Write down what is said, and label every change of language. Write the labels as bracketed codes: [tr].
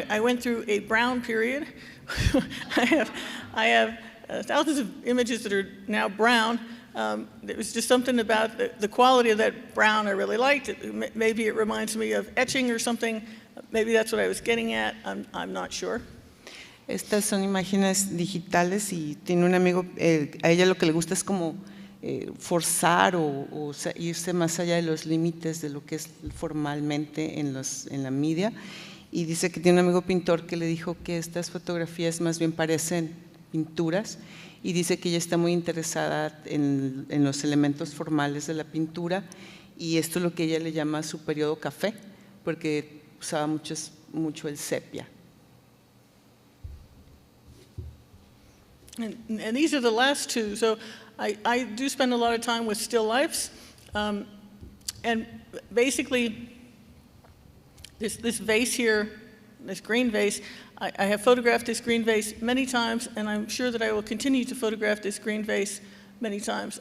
[en] I went through a brown period. I have thousands of images that are now brown. There was just something about the quality of that brown I really liked. Maybe it reminds me of etching or something. Maybe that's what I was getting at. I'm not sure. [es] Estas son imágenes digitales y tiene un amigo, a ella lo que le gusta es como forzar o irse más allá de los límites de lo que es formalmente en la media, y dice que tiene un amigo pintor que le dijo que estas fotografías más bien parecen pinturas, y dice que ella está muy interesada en los elementos formales de la pintura, y esto es lo que ella le llama su periodo café, porque usaba mucho el sepia. [en] And these are the last two. So I do spend a lot of time with still lifes. And basically, this vase here, this green vase, I have photographed this green vase many times, and I'm sure that I will continue to photograph this green vase many times.